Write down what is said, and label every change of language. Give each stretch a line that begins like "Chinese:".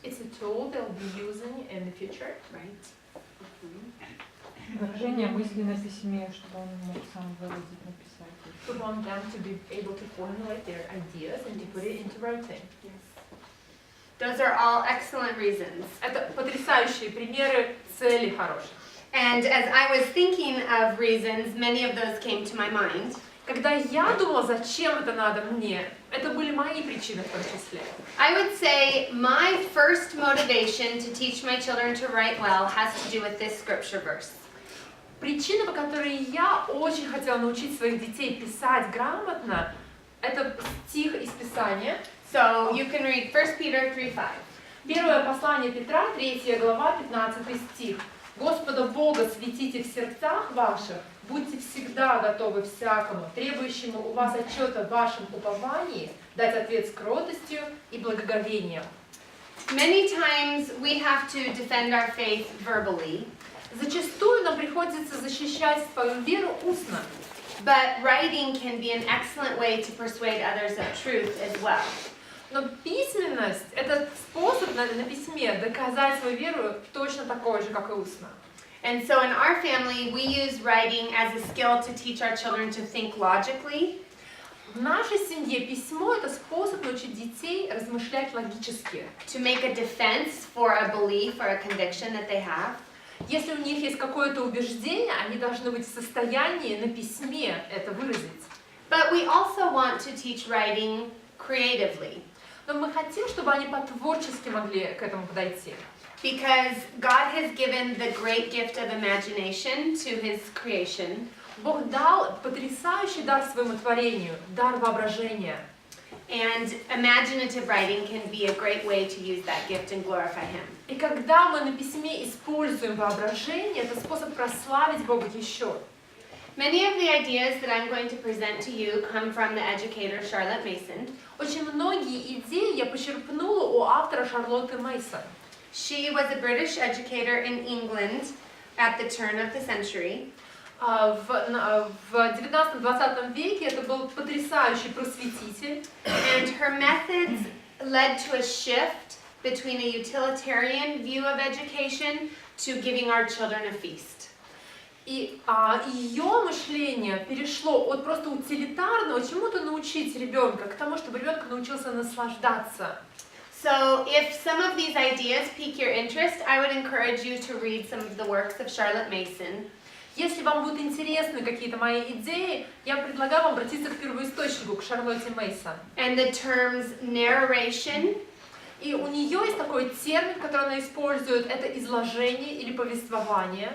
English: It's a tool they'll be using in the future. Right.
Russian: Выражение мысли на письме, чтобы он мог сам выразить, написать.
English: We want them to be able to formulate their ideas and to put it into writing. Yes. Those are all excellent reasons.
Russian: Это потрясающие примеры целей хороших.
English: And as I was thinking of reasons, many of those came to my mind.
Russian: Когда я думала, зачем это надо мне, это были мои причины в том числе.
English: I would say my first motivation to teach my children to write well has to do with this scripture verse.
Russian: Причина, по которой я очень хотела научить своих детей писать грамотно, это стих из Писания.
English: So you can read 1 Peter 3:5.
Russian: Первое послание Петра, 3 глава, 15 стих. «Господа Бога светите в сердцах ваших, будьте всегда готовы всякому, требующему у вас отчета в вашем уповании, дать ответ с кротостью и благоговением».
English: Many times we have to defend our faith verbally,
Russian: Зачастую нам приходится защищать свою веру устно,
English: but writing can be an excellent way to persuade others of truth as well.
Russian: но письменность – это способ на письме доказать свою веру точно такой же, как и устно.
English: And so in our family, we use writing as a skill to teach our children to think logically,
Russian: В нашей семье письмо – это способ научить детей размышлять логически.
English: to make a defense for a belief or a conviction that they have,
Russian: Если у них есть какое-то убеждение, они должны быть в состоянии на письме это выразить.
English: but we also want to teach writing creatively.
Russian: Но мы хотим, чтобы они по-творчески могли к этому подойти.
English: Because God has given the great gift of imagination to His creation,
Russian: Бог дал потрясающий дар своему творению, дар воображения.
English: and imaginative writing can be a great way to use that gift and glorify Him.
Russian: И когда мы на письме используем воображение, это способ прославить Бога еще.
English: Many of the ideas that I'm going to present to you come from the educator Charlotte Mason.
Russian: Очень многие идеи я почерпнула у автора Шарлотты Мейсон.
English: She was a British educator in England at the turn of the century.
Russian: В 19-20 веке это был потрясающий просветитель.
English: And her methods led to a shift between a utilitarian view of education to giving our children a feast.
Russian: И ее мышление перешло от просто утилитарного, чему-то научить ребенка, к тому, чтобы ребенок научился наслаждаться.
English: So if some of these ideas pique your interest, I would encourage you to read some of the works of Charlotte Mason.
Russian: Если вам будут интересны какие-то мои идеи, я предлагаю вам обратиться к первоисточнику, к Шарлотте Мейсон.
English: And the terms narration,
Russian: И у нее есть такой термин, который она использует, это изложение или повествование.